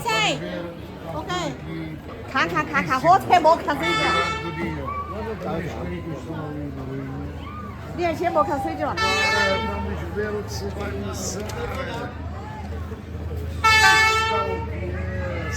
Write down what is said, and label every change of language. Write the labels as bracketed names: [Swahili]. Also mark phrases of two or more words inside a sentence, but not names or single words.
[Portuguese] ok. [Vietnamese] Cá, hốt thêm một thằng suy chưa? Đi thêm một thằng suy chưa? [Portuguese] Vamos ver o que você vai lançar. Está o que é?